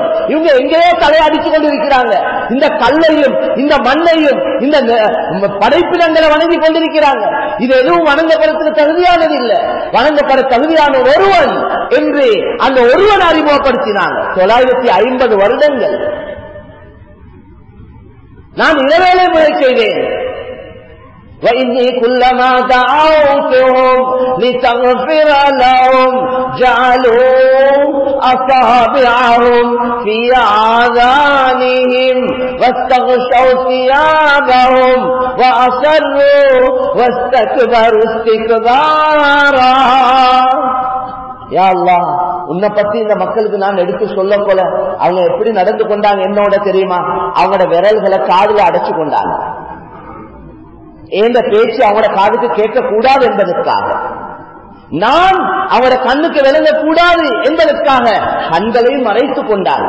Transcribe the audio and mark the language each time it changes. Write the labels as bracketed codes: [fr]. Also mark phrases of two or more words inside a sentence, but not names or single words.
[ta] இவங்க எங்கேயோ தலையடிச்சு கொண்டிருக்கிறாங்க, இந்த கல்லையும் இந்த மண்ணையும் இந்த படைப்பினங்களை வணங்கி கொண்டிருக்கிறாங்க. இது எதுவும் வணங்கப்படுறதுக்கு தகுதியானது இல்லை, வணங்கப்பட தகுதியான ஒருவன் என்று அந்த ஒருவன் அறிமுகப்படுத்தினாங்க. 950 வருடங்கள் நான் இரவேளை முறை செய்தேன். [ar] وَإِنِّي كُلَّمَا دَعَوْتُهُمْ لِتَغْفِرَ لَهُمْ جَعَلُوا أَصَابِعَهُمْ فِي آذَانِهِمْ وَاسْتَغْشَوْا ثِيَابَهُمْ وَأَصَرُّوا وَاسْتَكْبَرُوا اسْتِكْبَارًا. [ta] யா அல்லாஹ், உன்னை பத்தி இந்த மக்களுக்கு நான் எடுத்து சொல்ல போல அவங்க எப்படி நடந்து கொண்டாங்க என்னோட தெரியுமா? அவங்களோட விரல்களை காதுல அடைச்சு கொண்டாங்க. எந்த பேச்சு அவங்களோட காதுக்கு கேட்க கூடாது என்பதற்காக, நான் அவங்களோட கண்ணுக்கு விளங்க கூடாது என்பதற்காக கண்களையும் மறைத்துக் கொண்டாங்க.